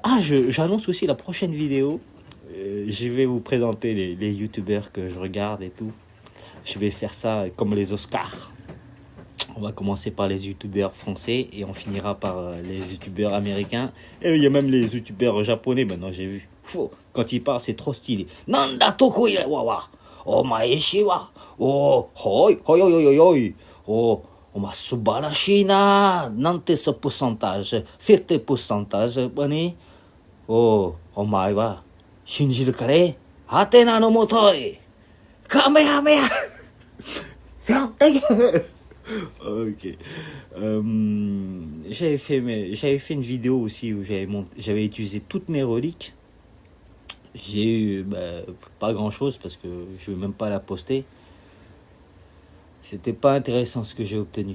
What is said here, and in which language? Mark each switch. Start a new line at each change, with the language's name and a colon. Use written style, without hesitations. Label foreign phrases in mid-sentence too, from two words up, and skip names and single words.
French: Ah, j'annonce aussi la prochaine vidéo. Je vais vous présenter les youtubeurs que je regarde et tout. Je vais faire ça comme les Oscars. On va commencer par les youtubeurs français et on finira par les youtubeurs américains. Et il y a même les youtubeurs japonais maintenant, j'ai vu. Quand ils parlent, c'est trop stylé. Nanda tokoi wawa. Oh maeshi wa. Oh hoi hoi hoi hoi hoi. Oh ma subarashi na. Nante ce pourcentage. 50% bani. Oh omae wa shinjiru kare. Hatena no motoi. Kamehameha. Ok. J'avais fait une vidéo aussi où j'avais utilisé toutes mes reliques. J'ai eu pas grand chose parce que je ne vais même pas la poster. C'était pas intéressant ce que j'ai obtenu.